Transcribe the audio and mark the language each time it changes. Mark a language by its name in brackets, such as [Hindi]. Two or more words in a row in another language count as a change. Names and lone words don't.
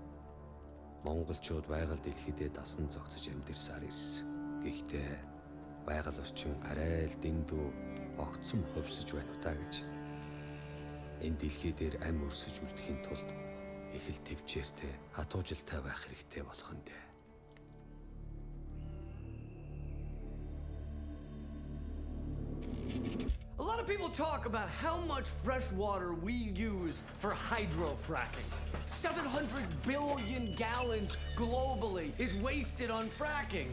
[Mongolian] Монголчууд байгаль дэлхийдээ дасан зогсож амьдэрсаар ирсэн. Гэхдээ байгаль орчин арай л дэндүү огцом хувьсаж байна удаа гэж. Энэ дэлхий дээр ам өрсөж үлдэхийн тулд их л төвчээртэй хатуужилтай байх хэрэгтэй болох нь дээ. [English] A lot of people talk about how much fresh water we use for hydrofracking. 700 billion gallons globally is wasted on fracking.